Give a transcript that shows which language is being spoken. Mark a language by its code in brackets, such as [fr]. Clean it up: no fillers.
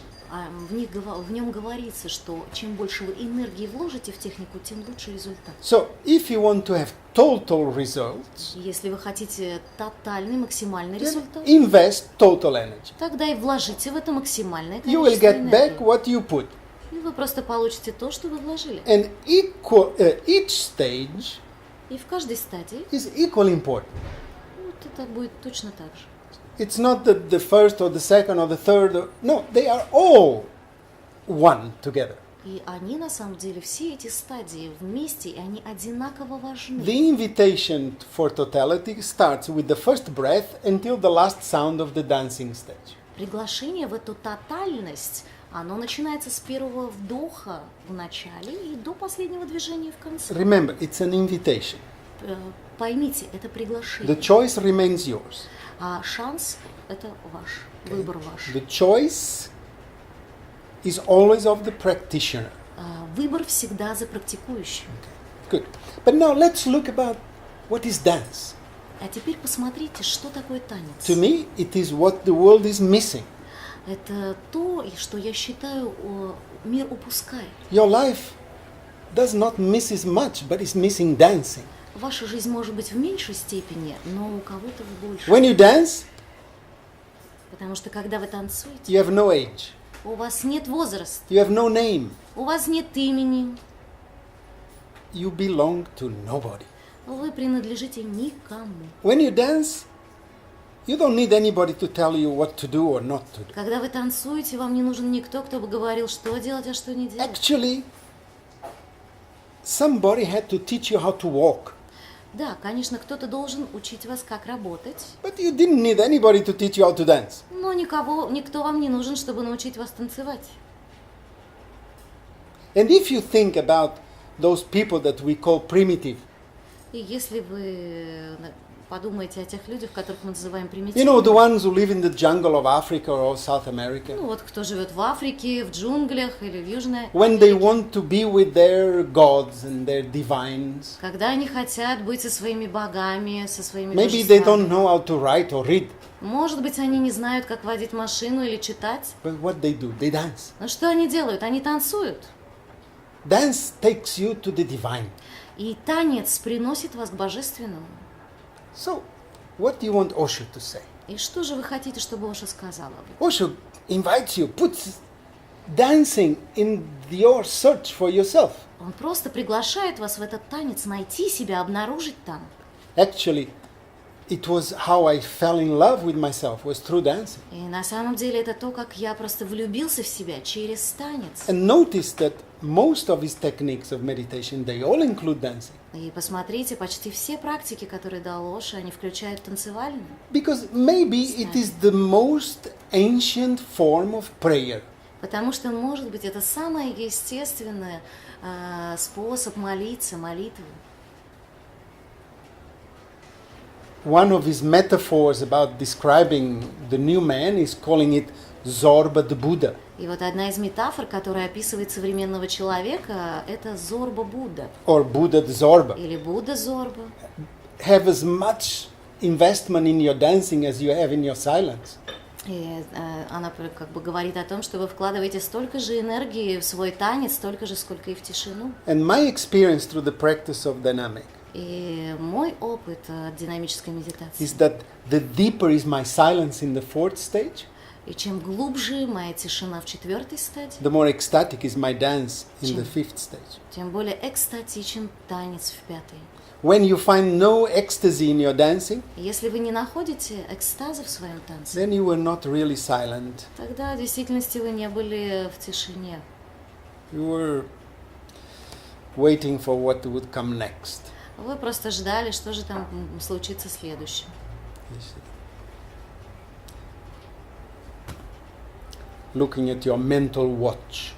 [ru] в нем говорится, что чем больше вы энергии вложите в технику, тем лучше результат. [en] So, if you want to have total results, [ru] Если вы хотите тотальный, максимальный [en] then [ru] результат, [en] invest total energy. [ru] тогда и вложите в это максимальное [en] You will [ru] количество [en] get back [ru] энергии. [en] what you put. [ru] И вы просто получите то, что вы вложили. [en] And each stage [ru] И в каждой стадии [en] is equally important. [ru] вот это будет точно так же. [en] It's not that the first or the second or the third. No, they are all one together. [ru] И они на самом деле, все эти стадии вместе, и они одинаково важны. [en] The invitation for totality starts with the first breath until the last sound of the dancing stage. [ru] Приглашение в эту тотальность, оно начинается с первого вдоха в начале и до последнего движения в конце. [en] Remember, it's an invitation. [ru] Поймите, это [en] The [ru] приглашение. [en] choice remains yours. [ru] А шанс – это ваш, выбор ваш. [en] The choice is always of the practitioner. [ru] Выбор всегда за практикующим. [en] Good. But now let's look about what is dance. [ru] А теперь посмотрите, что такое танец. [en] To me, it is what the world is missing. [ru] Это то, что я считаю, мир упускает. [en] Your life does not miss as much, but is missing dancing. [ru] Ваша жизнь может быть в меньшей степени, но у кого-то в большей. [en] When you dance, [ru] Потому что когда вы танцуете, [en] you have no age, [ru] у вас нет возраста, [en] you have no name, [ru] у вас нет имени, [en] you belong to nobody. [ru] вы принадлежите никому. [en] When you dance, you don't need anybody to tell you what to do or not to do. [ru] Когда вы танцуете, вам не нужен никто, кто бы говорил, что делать, а что не делать. [en] Actually, somebody had to teach you how to walk, [ru] Да, конечно, кто-то должен учить вас, как работать, [en] but you didn't need anybody to teach you how to dance. [ru] но никто вам не нужен, чтобы научить вас танцевать. [en] And if you think about those people that we call primitive, [ru] И если вы подумаете о тех людях, которых мы называем [en] you know, [ru] примитивными, [en] the ones who live in the jungle of Africa or South America, [ru] ну вот кто живет в Африке, в джунглях или в Южной [en] when they [ru] Америке, [en] want to be with their gods and their divines, [ru] когда они хотят быть со своими богами, со своими [en] maybe they don't know how to write or read, [ru] Может быть, они не знают, как водить машину или читать. [en] but what they do, they dance. [ru] Но что они делают? Они танцуют. [en] Dance takes you to the divine. [ru] И танец приносит вас к божественному. [en] So, what do you want Osho to say? [ru] И что же вы хотите, чтобы Оша сказала? [en] Osho invites you, puts dancing in your search for yourself. [ru] Он просто приглашает вас в этот танец, найти себя, обнаружить там. [en] Actually, it was how I fell in love with myself, was through dancing. [ru] И на самом деле это то, как я просто влюбился в себя через танец. [en] And notice that most of his techniques of meditation, they all include dancing. [ru] И посмотрите, почти все практики, которые дал Оша, они включают танцевальную. [en] Because maybe it is the most ancient form of prayer. [ru] Потому что, может быть, это самый естественный способ молиться, молитвы. [en] One of his metaphors about describing the new man is calling it Zorba the Buddha. [ru] И вот одна из метафор, которая описывает современного человека, это Зорба Будда. [en] Or Buddha the Zorba. [ru] Или Будда Зорба. [en] Have as much investment in your dancing as you have in your silence. [ru] И она как бы говорит о том, что вы вкладываете столько же энергии в свой танец, столько же, сколько и в тишину. [en] And my experience through the practice of dynamic [ru] И мой опыт от динамической медитации. [en] is that the deeper is my silence in the fourth stage, [ru] И чем глубже моя тишина в четвертой стадии, [en] the more ecstatic is my dance in the fifth stage. [ru] тем более экстатичен танец в пятой. [en] When you find no ecstasy in your dancing, [ru] Если вы не находите экстаза в своем танце, [en] then you were not really silent. [ru] тогда в действительности вы не были в тишине. [en] You were waiting for what would come next. [ru] Вы просто ждали, что же там случится следующим. [en] You see. Looking at your mental watch.